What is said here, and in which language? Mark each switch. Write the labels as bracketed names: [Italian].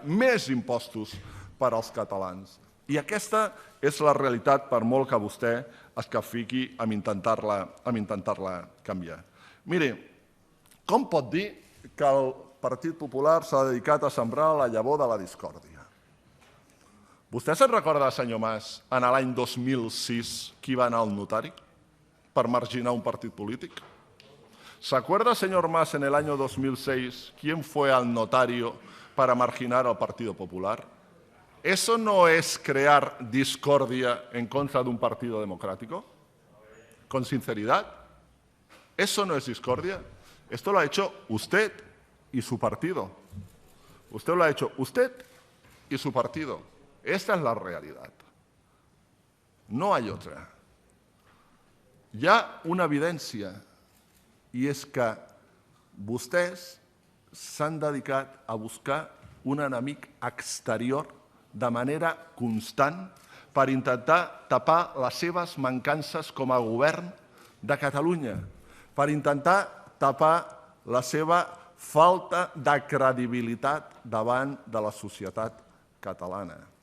[Catalan] Més impostos per als catalans. I aquesta és la realitat, per molt que vostè es capfiqui en intentar-la canviar. Miri, com pot dir que el Partit Popular s'ha dedicat a sembrar la llavor de la discòrdia? Vostè se'n recorda, senyor Mas, en l'any 2006 qui va anar al notari per marginar un partit polític? [Spanish] ¿Se acuerda, señor Mas, en el año 2006 quién fue al notario para marginar al Partido Popular? ¿Eso no es crear discordia en contra de un partido democrático? ¿Con sinceridad? ¿Eso no es discordia? Esto lo ha hecho usted y su partido. Usted lo ha hecho usted y su partido. Esta es la realidad. No hay otra. [Catalan] Hi ha una evidència, i és que vostès s'han dedicat a buscar un enemic exterior de manera constant per intentar tapar les seves mancances com a govern de Catalunya, per intentar tapar la seva falta de credibilitat davant de la societat catalana.